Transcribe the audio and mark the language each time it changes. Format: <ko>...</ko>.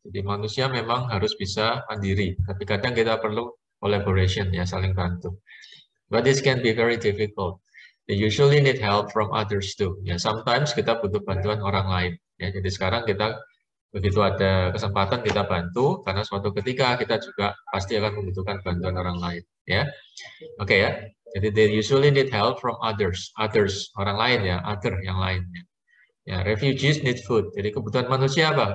<id>Jadi manusia memang harus bisa mandiri. Tapi kadang kita perlu collaboration ya, saling bantu.</id> <en>But this can be very difficult. They usually need help from others too.</en> <id>Ya, sometimes kita butuh bantuan orang lain. Ya, jadi sekarang kita begitu ada kesempatan kita bantu, karena suatu ketika kita juga pasti akan membutuhkan bantuan orang lain. Ya, oke ya. Jadi</id> <en>they usually need help from others,</en> <id>orang lain ya, yang lainnya. Ya,</id> <en>refugees need food.</en> <id>Jadi kebutuhan manusia apa?</id>